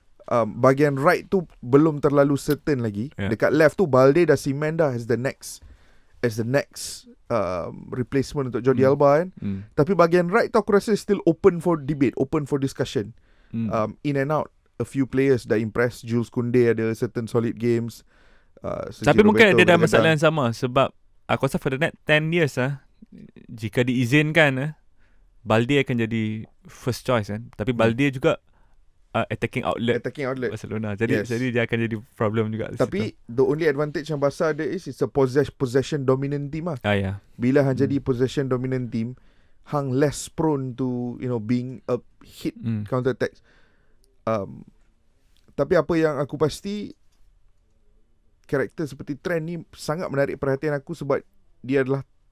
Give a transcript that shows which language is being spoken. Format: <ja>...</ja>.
<ms>Bahagian right tu belum terlalu certain lagi. Dekat left tu Balde dah cement dah as the next replacement untuk Jordi Alba kan. Tapi bahagian right tu aku rasa</ms> <en>still open for debate, open for discussion.</en> <ms>In and out. A few players dah impress. Jules Koundé ada certain solid games. Tapi mungkin dia ada masalah yang sama. Sebab aku rasa</ms> <en>for the next 10 years</en> <ms>jika diizinkan, Balde akan jadi first choice kan. Tapi Balde juga attacking outlet Barcelona. Jadi dia akan jadi problem juga. Tapi the only advantage yang Barca ada</ms> <en>is it's a possession dominant team</en> <ms>lah. Bila hang jadi</ms> <en>possession dominant team, hang less prone to being a hit counter attack.</en> <ms>Tapi apa yang aku pasti, karakter seperti Trent ni sangat menarik perhatian aku sebab dia adalah</ms>